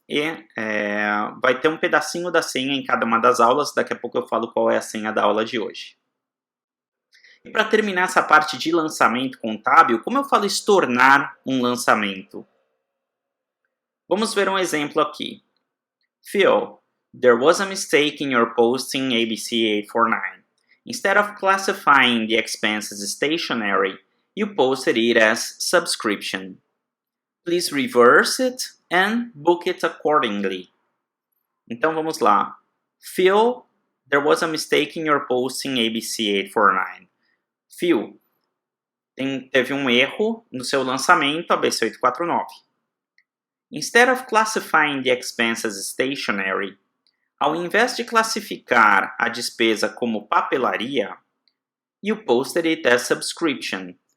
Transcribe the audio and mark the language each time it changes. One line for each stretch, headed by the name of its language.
Portuguese: E vai ter um pedacinho da senha em cada uma das aulas. Daqui a pouco eu falo qual é a senha da aula de hoje. E para terminar essa parte de lançamento contábil, como eu falo estornar um lançamento? Vamos ver um exemplo aqui.
English: Phil, there was a mistake in your posting ABC 849. Instead of classifying the expenses as stationary, you posted it as subscription. Please reverse it and book it accordingly.
Portuguese: Então vamos lá.
English: Phil, there was a mistake in your posting ABC 849.
Portuguese: Phil, teve um erro no seu lançamento ABC 849.
English: Instead of classifying the expense as stationery,
Portuguese: ao invés de classificar a despesa como papelaria,
English: you posted it as subscription.